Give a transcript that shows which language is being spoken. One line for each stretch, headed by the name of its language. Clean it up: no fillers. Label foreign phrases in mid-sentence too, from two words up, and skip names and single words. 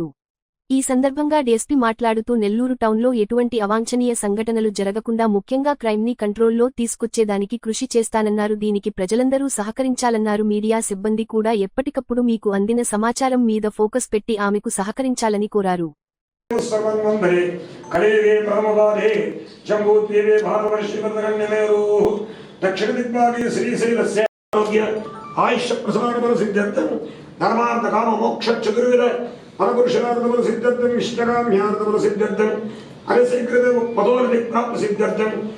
Telugu: ఈ సందర్భంగా డీఎస్పీ మాట్లాడుతూ నెల్లూరు టౌన్లో ఎటువంటి అవాంఛనీయ సంఘటనలు జరగకుండా ముఖ్యంగా క్రైమ్ని కంట్రోల్లో తీసుకొచ్చేదానికి కృషి చేస్తానన్నారు. దీనికి ప్రజలందరూ సహకరించాలన్నారు. మీడియా సిబ్బంది కూడా ఎప్పటికప్పుడు మీకు అందిన సమాచారం మీద ఫోకస్ పెట్టి ఆమెకు సహకరించాలని కోరారు.
Sanskrit: सर्वन्वंधरे कलेगे प्रथमपादे जम्बूद्वीपे भारतवर्षिवर्धकन्यमेरुः दक्षिणदिग्भागे श्रीशैलस्य आरोग्य आयुष्यप्रसारणबलसिद्ध्यर्थं धर्मार्थकाममोक्षचतुर्विध फलपुरुषार्थबलसिद्ध्यर्थं इष्टकाम्यार्थबलसिद्ध्यर्थं अरिसंकृत पदोन्नतिप्राप्तसिद्ध्यर्थं